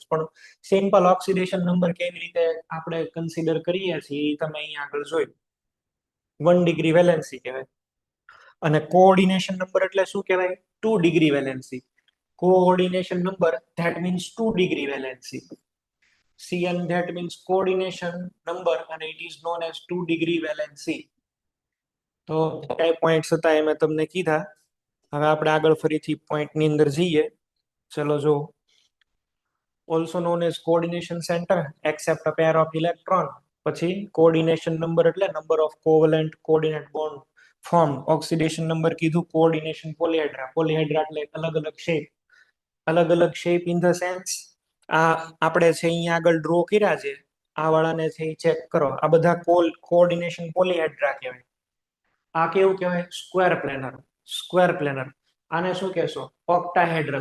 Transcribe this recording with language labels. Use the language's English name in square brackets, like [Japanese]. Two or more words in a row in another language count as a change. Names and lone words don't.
[Gujarati] પણ [English] simple oxidation number [Gujarati] કેવી રીતે આપણે કન્સિડર કરીએ છીએ એ તમે અહીંયા આગળ જોયું. 1 [English] degree valency [Gujarati] કહેવાય. અને [English] coordination number [Gujarati] એટલે શું કહેવાય? [English] 2 degree valency. coordination number that means 2 degree valency. CN that means coordination number and it is known as 2 degree valency. [Gujarati] તો કઈ પોઈન્ટ્સ હતા એ મેં તમને કીધા. હવે આપણે આગળ ફરીથી પોઈન્ટની અંદર જઈએ. ચલો જો. [English] Also known as coordination center except a pair of electron. પછી coordination number એટલે number of covalent coordinate bond formed. oxidation number [Gujarati] કીધું, [English] coordination polyhedra. Polyhedra [Gujarati] એટલે અલગ અલગ [English] શેપ. [Gujarati] અલગ અલગ [English] shape in the sense [Gujarati] આ આપણે છે અહીંયા આગળ ડ્રો કર્યા છે, આ વાળાને છે એ ચેક કરો. આ બધા [English] coordination polyhedra [Gujarati] કહેવાય. આ કેવું કહેવાય? [English] square planar. square planar. [Gujarati] આને શું કહેશો? ઓક્ટાહેડ્રલ.